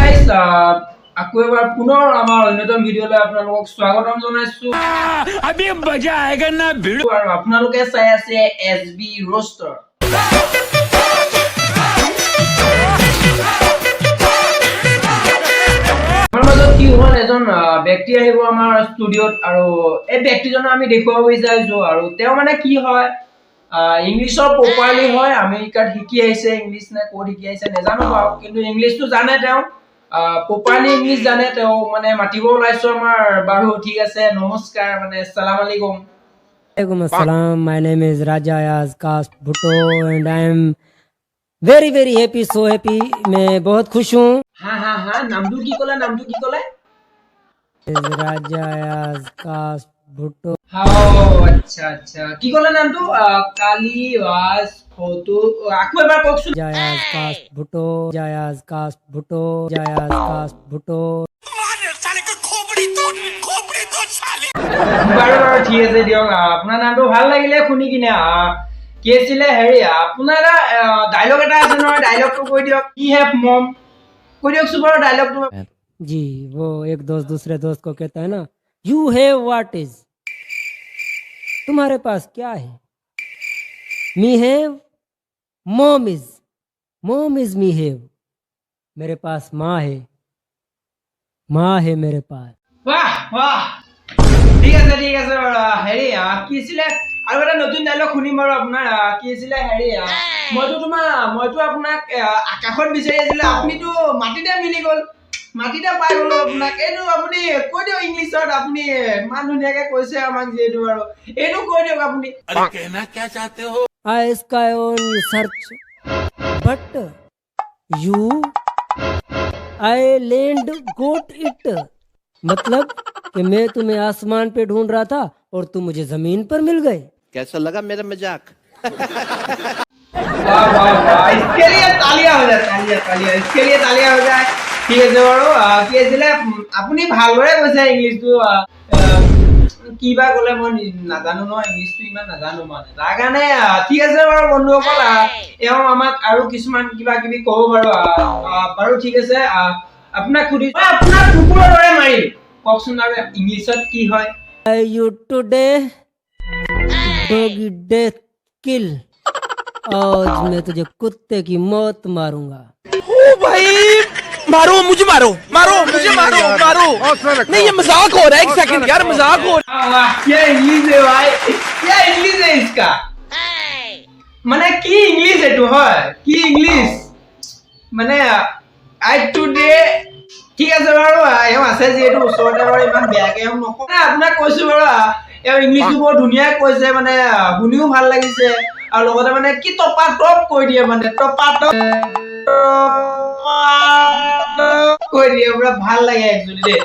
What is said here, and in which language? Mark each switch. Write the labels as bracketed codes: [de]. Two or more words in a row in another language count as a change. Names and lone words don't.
[as] আকৌ এবাৰ পুনৰ আমাৰ অন্যতম ভিডিঅ'লৈ আপোনালোকক স্বাগতম জনাইছো। [hi] अभी मजा आएगा ना भिड़ो। [as] আৰু আপোনালোকে চাই আছে SB ৰোষ্টাৰ। আমাৰ মাজত কি হ'ল, এজন ব্যক্তি আহিব আমাৰ ষ্টুডিঅ'ত আৰু এই ব্যক্তিজনক আমি দেখুৱাব বিচাৰিছো। আৰু তেওঁ মানে কি হয়, ইংলিছৰ প্ৰপাৰলি হয়, আমেৰিকাত শিকি আহিছে, ইংলিছ নে ক'ত শিকি আহিছে নাজানো বাৰু, কিন্তু ইংলিছটো জানে তেওঁ, প্ৰপাৰলি ইংলিছ জানে তেওঁ। মানে মাতিব ওলাইছো আমাৰ। বাৰু ঠিক আছে, নমস্কাৰ, মানে [ar] السلام عليكم. عليكم السلام. [en] My name is Raja Ayaz Kast Bhutto and I am very happy, so happy. [hi] मैं बहुत खुश हूँ। [as] হা নামটো কি ক'লে, নামটো কি ক'লে? [en] Is Raja Ayaz Kast Bhutto. [as] আচ্ছা কি ক'লে নামটো? কালি ৱাজ ফটো, আকৌ এবাৰ কওকচোন। Raja Ayaz Kast Bhutto. Raja Ayaz Kast Bhutto. Raja Ayaz Kast Bhutto. বাৰু ঠিক আছে দিয়ক, আপোনাৰ নামটো ভাল লাগিলে শুনি কিনে। কি আছিলে হেৰি, আপোনাৰ ডাইলগ এটা আছে নহয়, ডাইলগটো কৈ দিয়ক। কি হেভ মম, কৈ দিয়কচোন বাৰু ডাইলগটো। [hi] जी, वो एक दोस्त दूसरे दोस्त को कहता है ना, [en] You have what is? [hi] तुम्हारे पास क्या है? [en] Me have, mom is me have. [hi] मेरे पास माँ है मेरे पास। [as] বাহ ঠিক আছে বাৰু। হেৰি কি আছিলে, আৰু এটা নতুন ডাইলগ শুনিম বাৰু আপোনাৰ। কি আছিলে হেৰি, মইতো আপোনাক আকাশত বিচাৰি আছিলো, আপুনিতো মাটিতে মিলি গ'ল, মাটিতে পাই গ'লো আপোনাক। এইটো আপুনি কৈ দিয়ক ইংলিছত, আপুনি ইমান ধুনীয়াকে কৈছে আমাক যিহেতু, আৰু এইটো কৈ দিয়ক আপুনি। [en] I sky on search, but you I land got it. [hi] मतलब कि मैं तुम्हें आसमान पे ढूंढ रहा था और तुम मुझे जमीन पर मिल गए। कैसा लगा मेरा मजाक? वाह, इसके लिए तालियां हो जाए, तालियां इसके लिए तालियां हो जाए। [as] ঠিক আছে বাৰু। কি আছিলে, আপুনি ভালদৰে কৈছে ইংলিছটো। কিবা ক'লে মই নাজানো নহয়, ইংলিছটো ইমান নাজানো মানে, তাৰ কাৰণে ঠিক আছে বাৰু বন্ধুসকল, এওঁ আমাক আৰু কিছুমান কিবা কিবি ক'ব বাৰু। বাৰু ঠিক আছে, আপোনাক সুধিছো, আপোনাৰ কুকুৰৰ দৰে মাৰিম, কওকচোন আৰু ইংলিছত কি হয়? [en] You today doggy death kill. [hi] आज मैं तुझे कुत्ते की मौत मारूंगा। ओ भाई, मारो मुझे, मारो मुझे, मारो। नहीं, ये मजाक हो रहा है, एक सेकंड यार, मजाक हो रहा है। वाह, क्या इंग्लिश है भाई, क्या इंग्लिश है इसका। [as] মানে কি ইংলিশ এইটো হয়, কি ইংলিশ মানে [en] I today. [as] ঠিক আছে বাৰু, এওঁ আছে যিহেতু ওচৰতে বাৰু, ইমান বেয়াকে এওঁ নকওঁ। আপোনাক কৈছো বাৰু, এওঁ ইংলিছটো বৰ ধুনীয়াকৈ কৈছে, মানে শুনিও ভাল লাগিছে, আৰু লগতে মানে কি টপাটপ কৈ দিয়ে, মানে টপাটপ কৈ দিয়ে, পুৰা ভাল লাগে একচুৱেলি দেই।